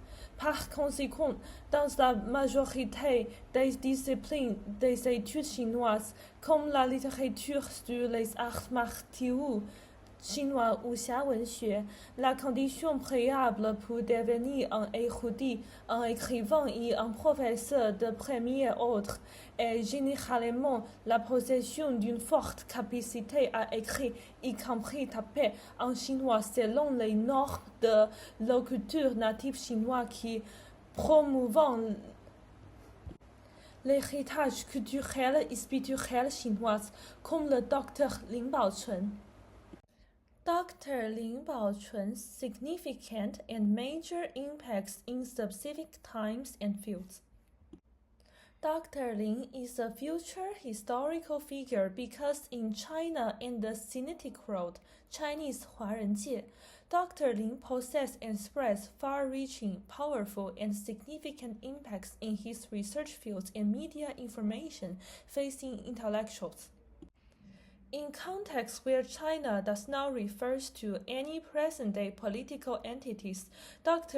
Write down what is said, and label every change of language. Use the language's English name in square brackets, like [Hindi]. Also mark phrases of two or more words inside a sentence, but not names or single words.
[French] Par conséquent, dans la majorité des disciplines des études chinoises, comme la littérature sur les arts martiaux, chinois [Chinese] 武侠文学 [French] La condition préalable pour devenir un érudit, un écrivain et un professeur de premier ordre est généralement la possession d'une forte capacité à écrire, y compris taper en chinois selon les normes de locuteur native chinois qui promouvent l'héritage culturel et spirituel chinois, comme le Dr Lin Pao-chun. Dr. [English] Lin Pao-chun's significant and major impacts in specific times and fields. Dr. Lin is a future historical figure because in China and the Sinitic world, Chinese 华人界, Dr. Lin possessed and spreads far-reaching, powerful, and significant impacts in his research fields and media information facing intellectuals. In contexts where China does not refer to any present-day political entities, Dr.